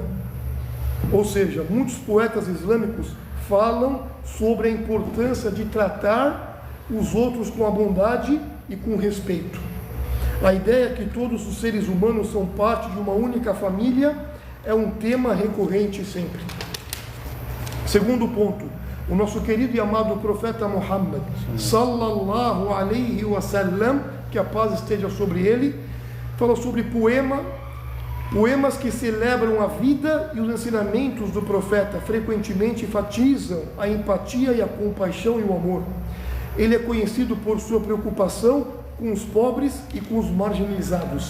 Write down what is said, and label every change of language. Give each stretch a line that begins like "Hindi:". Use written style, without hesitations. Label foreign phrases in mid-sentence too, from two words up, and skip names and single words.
Portuguese: Ou seja, muitos poetas islâmicos falam sobre a importância de tratar os outros com a bondade e com respeito. A ideia que todos os seres humanos são parte de uma única família é um tema recorrente sempre. Segundo ponto, o nosso querido e amado profeta Muhammad,
Arabic: صلى الله عليه وسلم,
Portuguese: que a paz esteja sobre ele, fala sobre poemas que celebram a vida e os ensinamentos do profeta, frequentemente enfatizam a empatia e a compaixão e o amor. Ele é conhecido por sua preocupação com os pobres e com os marginalizados.